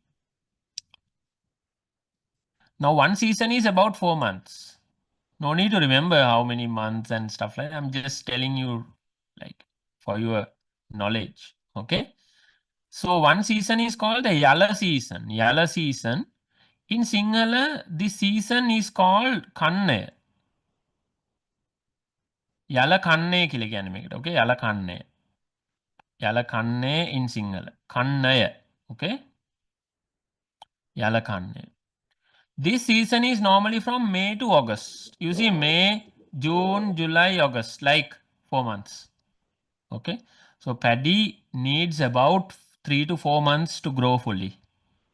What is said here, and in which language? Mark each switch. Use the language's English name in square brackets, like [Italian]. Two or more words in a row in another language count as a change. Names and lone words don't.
[English] Now one season is about 4 months. No need to remember how many months and stuff like that. I'm just telling you like for your knowledge. Okay. So one season is called the Yala season. Yala season. In Sinhala, this season is called Kanne. [Sinhala] Yala Kanne කියලා කියන්නේ මේකට. Okay. Yala Kanne. [English] Yala Kanne in Sinhala. Kannaya. Okay. Yala Kanne. This season is normally from May to August. You see May, June, July, August, like 4 months. Okay. So paddy needs about 3 to 4 months to grow fully.